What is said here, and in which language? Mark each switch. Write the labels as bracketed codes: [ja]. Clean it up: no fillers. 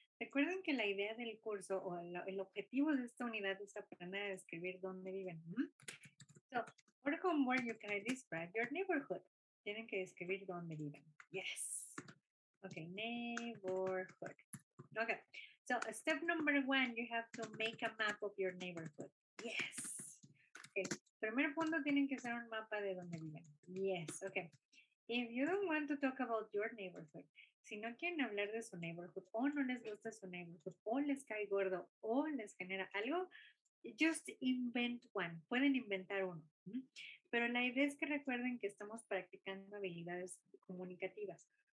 [es] Recuerden que la idea del curso o el objetivo de esta unidad es aprender a describir dónde viven. [en] So, for homework, you can describe your neighborhood. [es] Tienen que describir dónde viven. [en] Yes. Okay, neighborhood. Okay, so step number 1, you have to make a map of your neighborhood. Yes. [es] Okay, primer punto tienen que hacer un mapa de dónde viven. Yes, okay. [en] If you don't want to talk about your neighborhood, [es] si no quieren hablar de su neighborhood o no les gusta su neighborhood o les cae gordo o les genera algo, [en] Just invent one. [es] Pueden inventar uno. Pero la idea es que recuerden que estamos practicando habilidades comunicativas.